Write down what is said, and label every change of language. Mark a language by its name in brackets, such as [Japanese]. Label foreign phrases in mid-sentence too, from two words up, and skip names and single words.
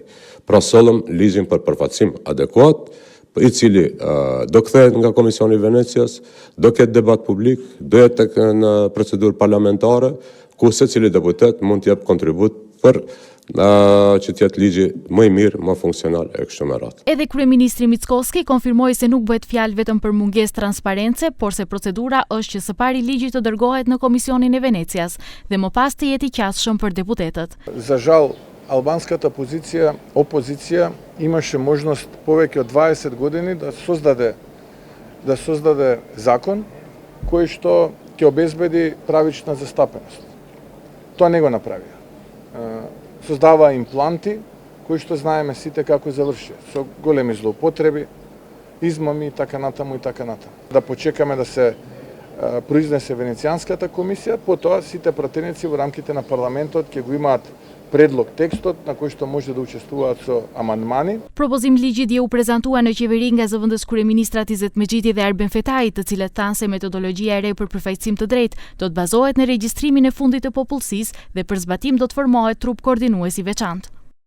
[Albanian] Pra sollëm ligjin për përfaqësim adekuat, i cili do kthehet nga Komisioni i Venecias, do ketë debat publik, do jetë në procedurë parlamentare, ku secili deputet mund të jap kontribut për që të jetë ligji më i mirë, më funksional e kështu me radhë. Edhe kryeministri Mickoski konfirmoi se nuk bëhet fjalë vetëm për mungesë transparence, por se procedura është që së pari ligji të dërgohet në Komisionin e Venecias dhe më pas të jetë i qasshëm për deputetët. [Macedonian] За жал, албанската опозиция имаше можност повеќе од 20 години да создаде закон кој што ќе обезбеди правична застапеност. Тоа не го направија. Создава импланти, кои што знаеме сите како заврши, со големи злоупотреби, измами и така натаму и така натаму. Да почекаме да се произнесе Венецијанската комисија, потоа сите пратеници во рамките на парламентот ќе го имаат предлог tekstот na кој што може да учествуваат со amandmani. [Albanian] Propozim ligji dje u prezantua në qeveri nga zëvendës kryeministrat Izet Mexhiti dhe Arben Fetai, të cilët thanë se metodologjia e re për përfaqësim të drejtë do të bazohet në regjistrimin e fundit të popullsisë dhe për zbatim do të formohet trup koordinues i veçantë.